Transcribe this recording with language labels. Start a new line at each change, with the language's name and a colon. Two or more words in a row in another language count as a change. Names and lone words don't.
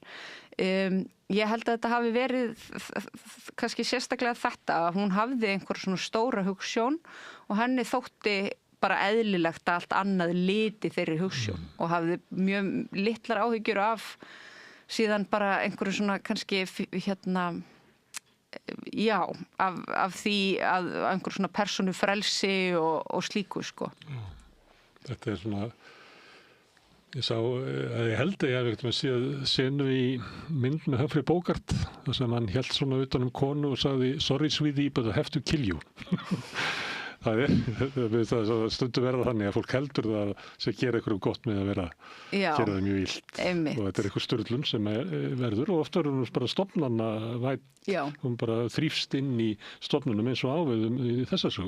Icelandic: Ég held að þetta hafi verið kannski sérstaklega þetta að hún hafði einhver svona stóra hugsjón og henni þótti bara eðlilegt að allt annað liti þeirri hugsjón og hafði mjög litlar áhyggjur af síðan bara einhverju svona kannski af því að einhverju svona persónufrelsi og slíku, sko. Þetta er svona, ég held að ég hef ekkert með séð senu í mynd með Humphrey Bogart þar sem hann hélt svona utan konu og sagði
English: sorry sweetie but I have to kill you.
Icelandic: Það stundum verða þannig að fólk heldur það sem gera eitthvað gott með að gera það mjög illt. Og þetta er eitthvað sturlun sem verður og ofta er hún bara stofnanna væt, hún bara þrífst inn í stofnunum eins og áviðum í þessa sögu.